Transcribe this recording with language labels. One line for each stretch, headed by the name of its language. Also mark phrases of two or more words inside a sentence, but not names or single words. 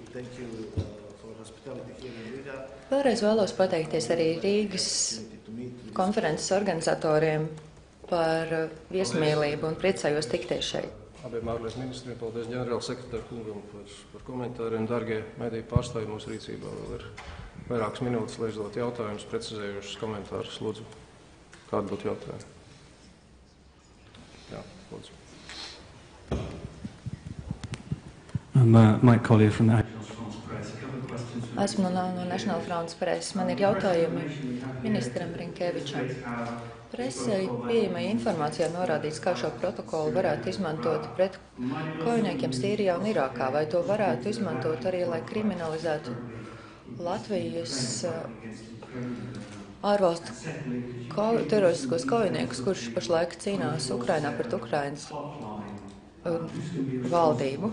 Latvian: Vēlreiz vēlos pateikties arī Rīgas konferences organizatoriem par viesmīlību un priecājos tikties šeit. Abiem ārlietu ministriem, paldies ģenerālsekretāra kungam par komentāriem. Dargie mediju pārstāvji, mūsu rīcībā vēl ir vairākas minūtes, lai uzdot jautājumus, precizējušus komentārus. Lūdzu, kādi būtu jautājumi? Jā, lūdzu.
English: Mike Collier from the Agence France Press.
Latvian: Esmu no National France Press. Man ir jautājumi ministram Rinkevičam. Presei pieejamai informācijā norādīts, kā šo protokolu varētu izmantot pret kaujiniekiem Sīrijā un Irākā, vai to varētu izmantot arī, lai kriminalizētu Latvijas ārvalstu teroristiskos kaujiniekus, kurš pašlaik cīnās Ukrainā pret Ukrainas valdību.